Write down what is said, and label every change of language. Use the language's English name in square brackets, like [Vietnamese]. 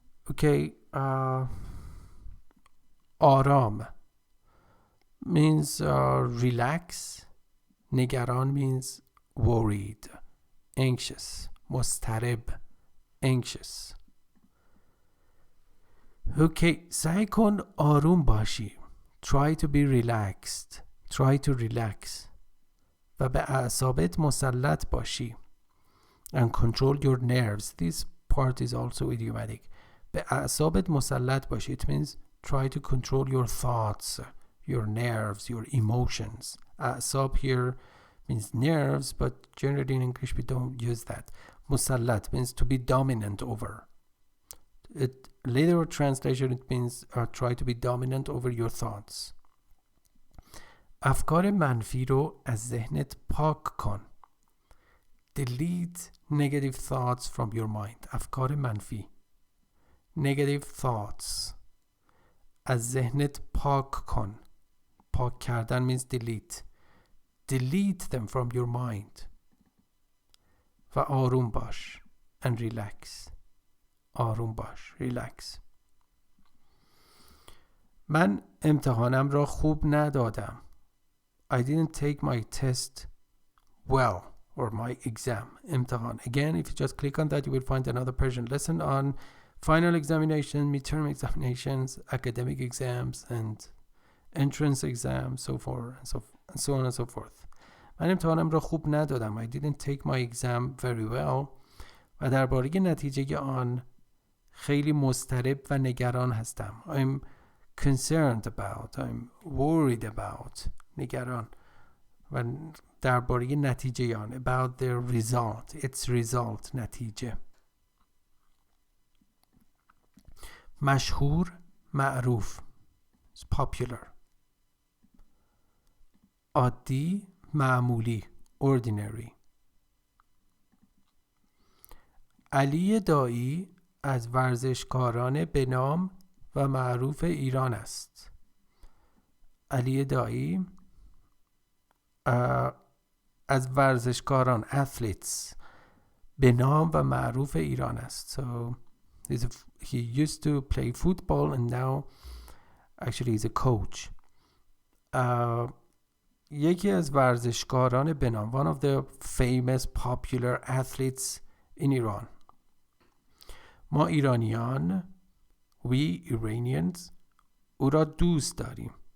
[English] Okay, آرام means relax. نگران means worried, anxious. مضطرب, anxious. [Persian] Okay, سعی کن آروم باشی. [English] Try to be relaxed. Try to relax. [Persian] و به اعصابت مسلط باشی. [English] And control your nerves. This part is also idiomatic. [Persian] به اعصابت مسلط باشی. [English] It means try to control your thoughts, your nerves, your emotions. اعصاب here means nerves, but generally in English we don't use that. مسلط means to be dominant over. It later translation it means try to be dominant over your thoughts. [Persian] افکار منفی رو از ذهنت پاک کن. [English] Delete negative thoughts from your mind. [Persian] افکار منفی. [English] Negative thoughts. [Persian] از ذهنت پاک کن. [English] پاک کردن means delete. Delete them from your mind. [Persian] و آروم باش. [English] And relax. [Persian] آروم باش. Relax. من امتحانم را خوب ندادم. [English] I didn't take my test well, or my exam. [Persian] امتحان. [English] Again, if you just click on that, you will find another Persian lesson on final examination, midterm examinations, academic exams, and entrance exams, so on and so forth. [Persian] من امتحانم را خوب ندادم. [English] I didn't take my exam very well. [Persian] و درباره نتیجه آن خیلی مضطرب و نگران هستم. [English] I'm concerned about, I'm worried about, نگران. [Persian] و درباره نتیجه آن, [English] about their result, its result, نتیجه. [Persian] مشهور, معروف, popular. عادی, معمولی, ordinary. علی دایی از ورزشکاران به نام و معروف ایران است. علی دایی از ورزشکاران athletes به نام و معروف ایران است. [English] So he used to play football and now actually he's a coach. [Persian] یکی از ورزشکاران به نام, [English] one of the famous popular athletes in Iran. [Persian] ما ایرانیان, [English] we Iranians, [Persian] او را دوست داریم.